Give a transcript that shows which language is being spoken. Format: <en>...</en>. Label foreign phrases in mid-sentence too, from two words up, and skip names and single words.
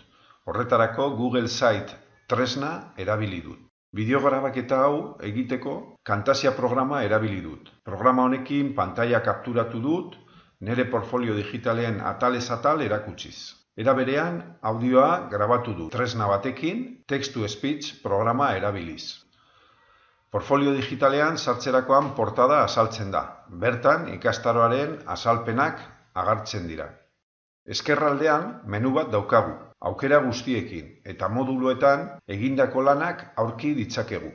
<eu>Horretarako Google Site tresna erabili dut. Bideo grabaketa hau egiteko Camtasia programa erabili dut. Programa honekin pantaila kapturatu dut, nire portfolio digitalen atalez atal erakutsiz. Era berean, audioa grabatu du tresna batekin,</eu> <en>text-to-speech</en> <eu>programa erabiliz. Portfolio digitalean sartzerakoan portada azaltzen da. Bertan, ikastaroaren azalpenak agertzen dira. Ezkerraldean, menu bat daukagu, aukera guztiekin, eta moduluetan egindako lanak aurki ditzakegu.</eu>